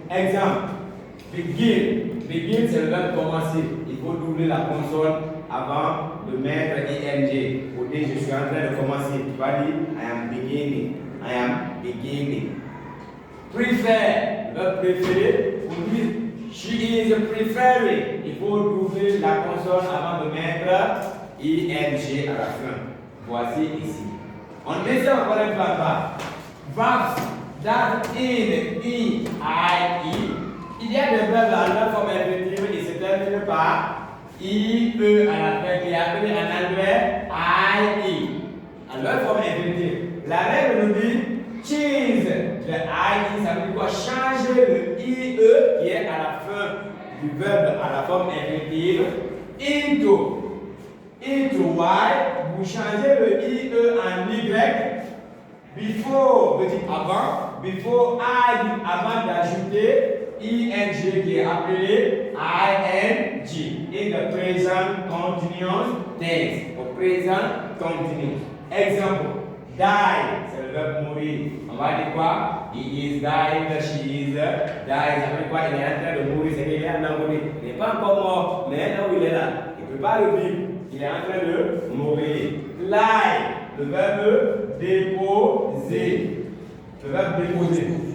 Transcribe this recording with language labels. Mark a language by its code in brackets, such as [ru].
[fr] Exemple, begin. Begin, c'est le verbe commencer. Il faut doubler la consonne avant de mettre ING. Pour dire je suis en train de commencer. Tu vas dire [en] I am beginning. I am beginning. Prefer, [fr] le verbe préféré. Pour dire [en] she is preferring. [fr] Il faut doubler la consonne avant de mettre ING à la fin. Voici ici. On descend encore un peu en bas. [en] Verbs that in E, I, E. [fr] Il y a des verbes à leur forme infinitive et se terminent par IE à la fin qui est appelé en anglais IE. À leur forme infinitive. La règle nous dit change le IE, ça veut dire quoi? Changer le IE qui est à la fin du verbe à la forme infinitive into Y, vous changez le IE en Y. Before, veut dire avant. Before I, avant d'ajouter ING qui est appelé ING. [en] In the present continuous tense. [fr] Au présent continu. Exemple, die, c'est le verbe mourir. On va dire quoi? [en] He is dying, she is dying. [fr] Ça veut dire quoi? Il est en train de mourir, c'est qu'il est en train de mourir. Il n'est pas encore mort, mais là où il est là, il ne peut pas le vivre. Il est en train de mourir. Lie, le verbe déposer. Le verbe déposer.